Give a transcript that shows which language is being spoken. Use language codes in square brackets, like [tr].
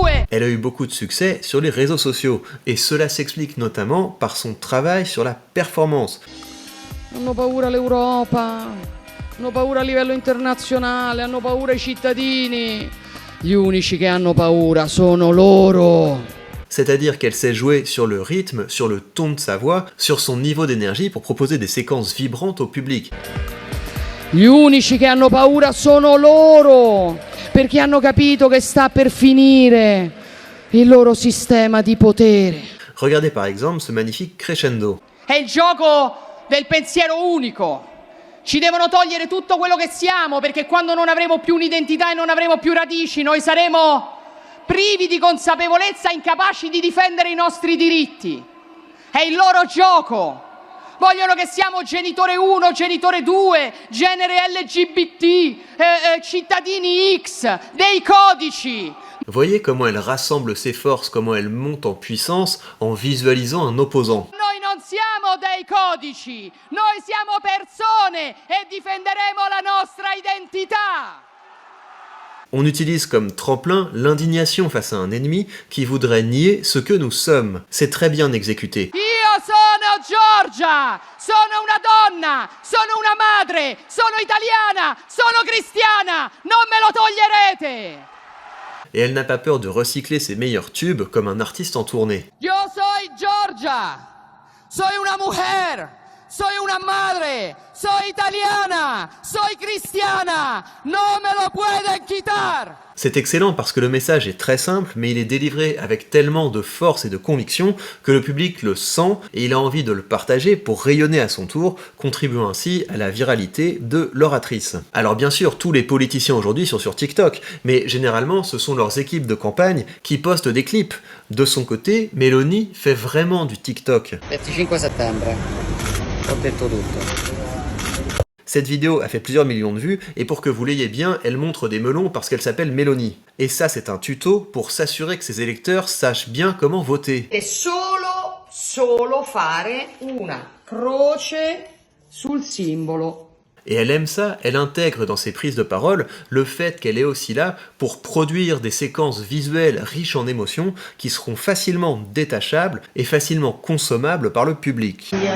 [fr] Elle a eu beaucoup de succès sur les réseaux sociaux, et cela s'explique notamment par son travail sur la performance. [it] Hanno paura l'Europa. Hanno paura a livello internazionale, hanno paura i cittadini. Gli unici che hanno paura sono loro. [fr] C'est-à-dire qu'elle sait jouer sur le rythme, sur le ton de sa voix, sur son niveau d'énergie pour proposer des séquences vibrantes au public. [it] Gli unici che hanno paura sono loro, perché hanno capito che sta per finire il loro sistema di potere. [fr] Regardez par exemple ce magnifique crescendo. [it] È il gioco del pensiero unico. Ci devono togliere tutto quello che siamo, perché quando non avremo più un'identità e non avremo più radici, noi saremo privi di consapevolezza, incapaci di difendere i nostri diritti. È il loro gioco. Vogliono che siamo genitore 1, genitore 2, genere LGBT, cittadini X, dei codici. [fr] Voyez comment elle rassemble ses forces, comment elle monte en puissance en visualisant un opposant. [it] Noi non siamo dei codici, noi siamo persone e difenderemo la nostra identità. [fr] On utilise comme tremplin l'indignation face à un ennemi qui voudrait nier ce que nous sommes. C'est très bien exécuté. [it] Io sono Giorgia, sono una donna, sono una madre, sono italiana, sono cristiana, non me lo toglierete. [fr] Et elle n'a pas peur de recycler ses meilleurs tubes comme un artiste en tournée. [es] Yo soy Giorgia, soy una mujer, soy una madre, soy italiana, soy cristiana, no me lo pueden quitar. [fr] C'est excellent parce que le message est très simple, mais il est délivré avec tellement de force et de conviction que le public le sent et il a envie de le partager pour rayonner à son tour, contribuant ainsi à la viralité de l'oratrice. Alors bien sûr, tous les politiciens aujourd'hui sont sur TikTok, mais généralement ce sont leurs équipes de campagne qui postent des clips. De son côté, Meloni fait vraiment du TikTok. [it] 25 settembre. Ho detto tutto. [fr] Cette vidéo a fait plusieurs millions de vues, et pour que vous l'ayez bien, elle montre des melons parce qu'elle s'appelle Meloni. Et ça, c'est un tuto pour s'assurer que ses électeurs sachent bien comment voter. [it] E solo fare una croce sul simbolo. [fr] Et elle aime ça, elle intègre dans ses prises de parole le fait qu'elle est aussi là pour produire des séquences visuelles riches en émotions qui seront facilement détachables et facilement consommables par le public.